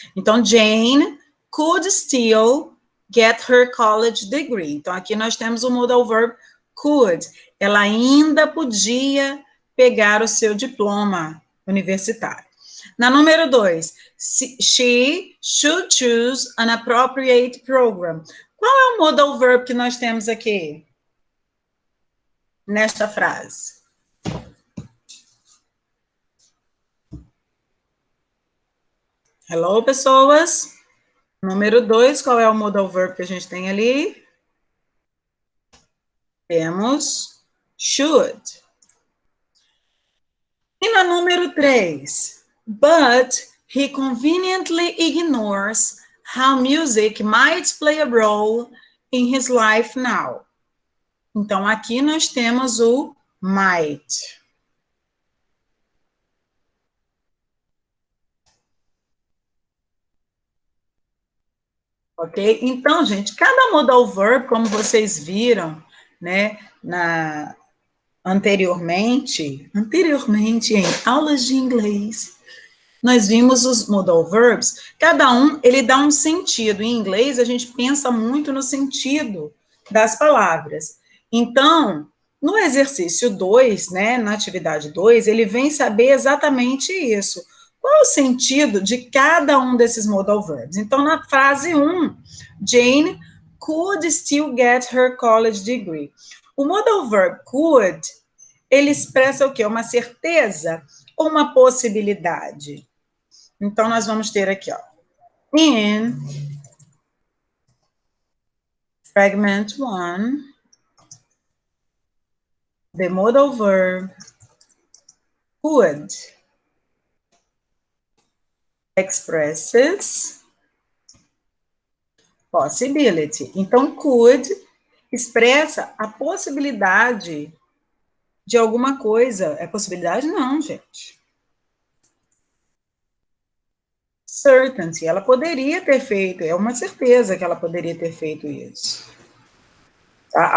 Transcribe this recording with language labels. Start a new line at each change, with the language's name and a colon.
Portuguese: Então,
English: Jane could still get her college degree.
Portuguese: Então, aqui nós temos o modal verb could. Ela ainda podia pegar o seu diploma universitário. Na número 2,
English: she should choose an appropriate program.
Portuguese: Qual é o modal verb que nós temos aqui? Nesta frase. Hello, pessoas. Número 2, qual é o modal verb que a gente tem ali? Temos should. E na número 3,
English: but he conveniently ignores how music might play a role in his life now.
Portuguese: Então, aqui nós temos o might. Ok? Então, gente, cada modal verb, como vocês viram, né, anteriormente em aulas de inglês, nós vimos os modal verbs, cada um, ele dá um sentido. Em inglês, a gente pensa muito no sentido das palavras. Então, no exercício 2, né, na atividade 2, ele vem saber exatamente isso. Qual é o sentido de cada um desses modal verbs? Então, na frase 1,
English: Jane could still get her college degree.
Portuguese: O modal verb could, ele expressa o quê? Uma certeza ou uma possibilidade? Então, nós vamos ter aqui, ó.
English: In fragment 1, the modal verb could expresses possibility.
Portuguese: Então, could expressa a possibilidade de alguma coisa. É possibilidade? Não, gente. certainty. Ela poderia ter feito, é uma certeza que ela poderia ter feito isso. Tá?